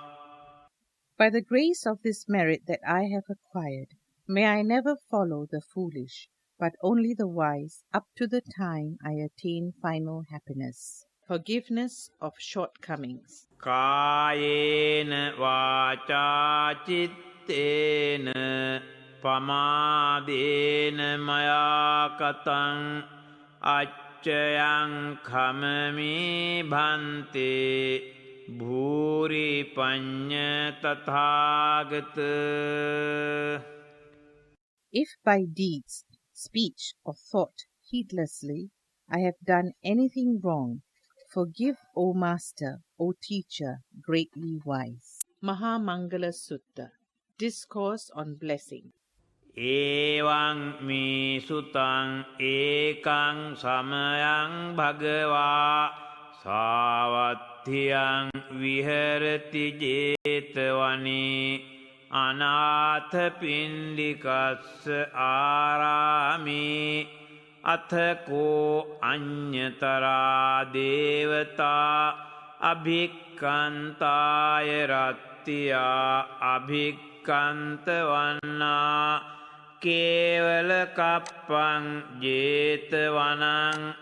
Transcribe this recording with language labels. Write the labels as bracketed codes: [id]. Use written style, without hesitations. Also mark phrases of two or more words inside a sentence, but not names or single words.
[en] By the grace of this merit that I have acquired, may I never follow the foolish, but only the wise, up to the time I attain final happiness. Forgiveness of shortcomings. [pi] කායේන වාචා චිත්තේන පමාදේන මයා කතං අච්චයං khමමි භන්තේ භූරි පඤ්ඤ තථාගත. [en] If by deeds, speech, or thought heedlessly I have done anything wrong, forgive, O Master, O Teacher, greatly wise. Mahamangala Sutta. Discourse on Blessing. [pi] ඒවං මේ සුතං ඒකං සමයං භගවා සාවත්තියං විහෙරති ජේතවනේ අනාථ පිණ්ඩිකස්ස ආරාමේ අතකෝ අඤ්ඤතරා දේවතා අභික්ඛන්තාය රත්තියා අභික්ඛන්ත වන්නා කේවල කප්පං ජේතවනං